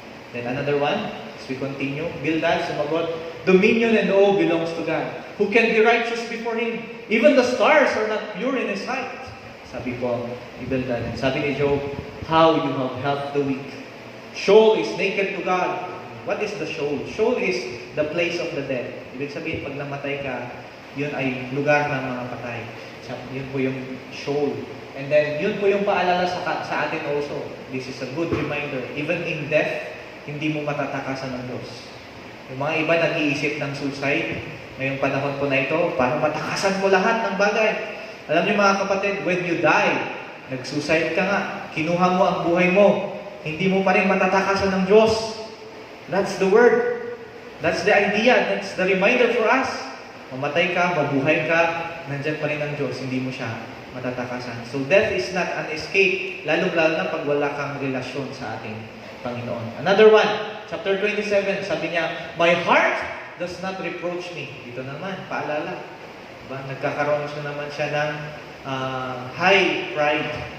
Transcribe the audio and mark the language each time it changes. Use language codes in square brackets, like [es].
[en] Then another one, as we continue, Bildad [tl] sumagot, [en] dominion and awe belongs to God. Who can be righteous before Him? Even the stars are not pure in His sight. [tl] Sabi po ni Bildad. Sabi ni Job, [en] how you have helped the weak. Sheol is naked to God. What is the Sheol? Sheol is the place of the dead. [tl] Ibig sabihin, pag namatay ka, yun ay lugar ng mga patay. Yun po yung Sheol. [en] And then, [tl] yun po yung paalala sa atin [en] also. This is a good reminder. Even in death, [tl] hindi mo matatakasan ng Diyos. Yung mga iba nag-iisip ng suicide, ngayong panahon po na ito, para matakasan mo lahat ng bagay. Alam niyo mga kapatid, [en] when you die, [tl] nag-suicide ka nga, kinuha mo ang buhay mo, hindi mo pa rin matatakasan ng Diyos. [en] That's the word. That's the idea. That's the reminder for us. [tl] Mamatay ka, mabuhay ka, nandyan pa rin ang Diyos, hindi mo siya matatakasan. [en] So death is not an escape, [tl] lalong-lalo na pag wala kang relasyon sa ating Panginoon. [en] Another one, chapter 27, [tl] sabi niya, [en] my heart does not reproach me. [tl] Dito naman, paalala. Diba? Nagkakaroon siya naman siya ng [en] high pride.